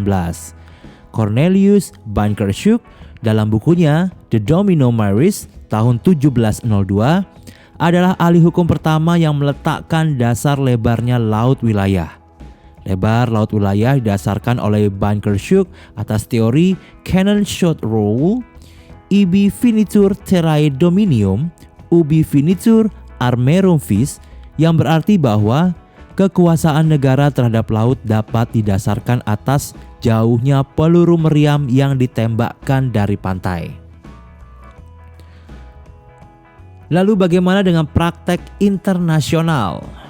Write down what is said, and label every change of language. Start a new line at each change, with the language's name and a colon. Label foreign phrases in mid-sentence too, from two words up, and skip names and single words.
Indonesian: Cornelius Bankershuk dalam bukunya The Domino Maris tahun 1702 adalah ahli hukum pertama yang meletakkan dasar lebarnya laut wilayah. Lebar laut wilayah didasarkan oleh Bankershuk atas teori
English: Canon Short Rule,
Latin: ibi finitur terrae dominium, ubi finitur armerum vis,
Indonesian: yang berarti bahwa kekuasaan negara terhadap laut dapat didasarkan atas jauhnya peluru meriam yang ditembakkan dari pantai. Lalu bagaimana dengan praktek internasional?